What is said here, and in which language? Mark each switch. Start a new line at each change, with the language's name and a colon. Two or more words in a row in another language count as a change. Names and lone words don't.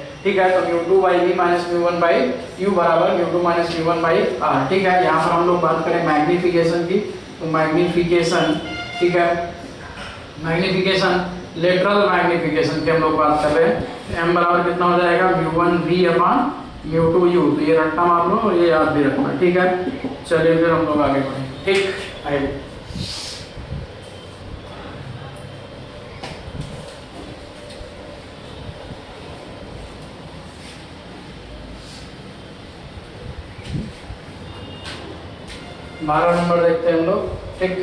Hindi: ठीक है, तो mu2/v माइनस mu1/u बराबर mu2 माइनस mu1/r। ठीक है, यहाँ पर हम लोग बात करें मैग्निफिकेशन की, तो मैग्निफिकेशन, ठीक है,
English: magnification lateral magnification
Hindi: की हम लोग बात कर रहे हैं। m बराबर कितना हो जाएगा, mu1v/mu2u। तो ये रट्टा मार लो और ये याद भी रखना, ठीक है। चलिए फिर हम लोग आगे बढ़ें, ठीक। आइए बारह नंबर देखते हैं हम लोग, ठीक।